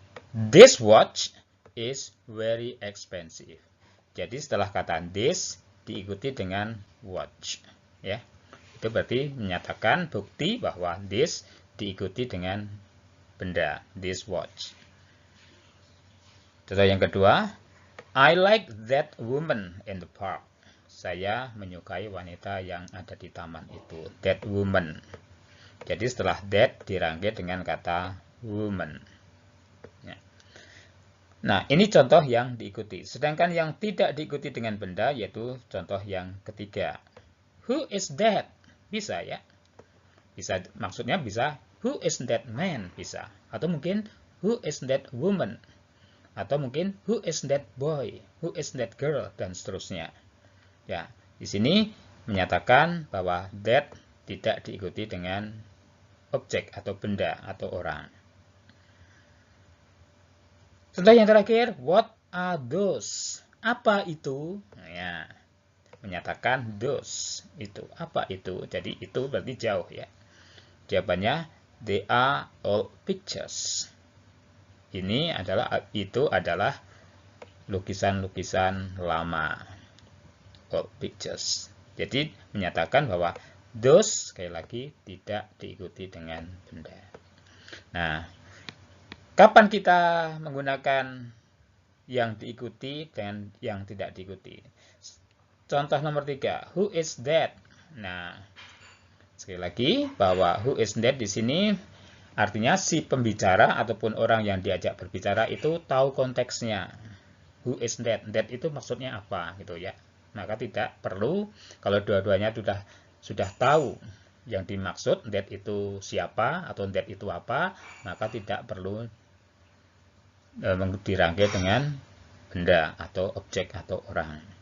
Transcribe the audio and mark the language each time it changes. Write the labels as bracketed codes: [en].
[en] This watch is very expensive. [id] Jadi setelah kata this diikuti dengan watch, ya. Itu berarti menyatakan bukti bahwa this diikuti dengan benda, this watch. Contoh yang kedua, [en] I like that woman in the park. [id] Saya menyukai wanita yang ada di taman itu, that woman. Jadi setelah that dirangkai dengan kata woman. Ya. Nah, ini contoh yang diikuti. Sedangkan yang tidak diikuti dengan benda yaitu contoh yang ketiga. [en] Who is that? [id] Bisa ya. Bisa, maksudnya bisa [en] who is that man? [id] Bisa. Atau mungkin [en] who is that woman? [id] Atau mungkin [en] who is that boy? Who is that girl? [id] Dan seterusnya. Ya, di sini menyatakan bahwa that tidak diikuti dengan objek atau benda atau orang. Contoh yang terakhir, [en] what are those? [id] Apa itu? Ya, menyatakan those itu. Apa itu? Jadi itu berarti jauh ya. Jawabannya, [en] they are old pictures. [id] Ini adalah, itu adalah lukisan-lukisan lama. Old pictures. Jadi menyatakan bahwa those sekali lagi tidak diikuti dengan benda. Nah, kapan kita menggunakan yang diikuti dan yang tidak diikuti? Contoh nomor 3, [en] who is that? [id] Nah, sekali lagi bahwa [en] who is that [id] di sini artinya si pembicara ataupun orang yang diajak berbicara itu tahu konteksnya. [en] Who is that? [id] That itu maksudnya apa gitu ya. Maka tidak perlu, kalau dua-duanya sudah tahu yang dimaksud, that itu siapa atau that itu apa, maka tidak perlu dirangkai dengan benda atau objek atau orang.